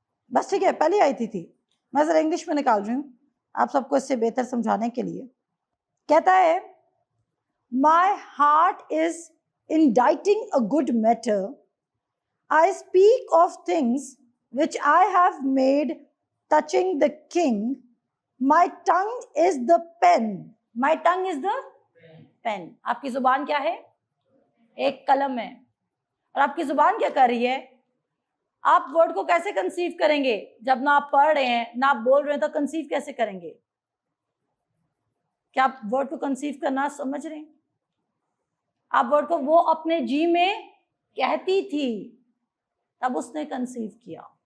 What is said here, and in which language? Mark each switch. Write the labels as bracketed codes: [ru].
[ur] بس ٹھیک ہے, پہلی آئی تھی. میں ذرا انگلش میں نکال رہی ہوں آپ سب کو اس سے بہتر سمجھانے کے لیے. کہتا ہے [en] My heart is inditing a good matter. I speak of things which I have made touching the king. My tongue is the pen. My tongue is the pen. [ur] آپ کی زبان کیا ہے؟ ایک قلم ہے. اور آپ کی زبان کیا کر رہی ہے؟ آپ ورڈ کو کیسے کنسیو کریں گے جب نہ آپ پڑھ رہے ہیں نہ آپ بول رہے ہیں, تو کنسیو کیسے کریں گے؟ کیا آپ ورڈ کو کنسیو کرنا سمجھ رہے ہیں؟ آپ ورڈ کو, وہ اپنے جی میں کہتی تھی تب اس نے کنسیو کیا.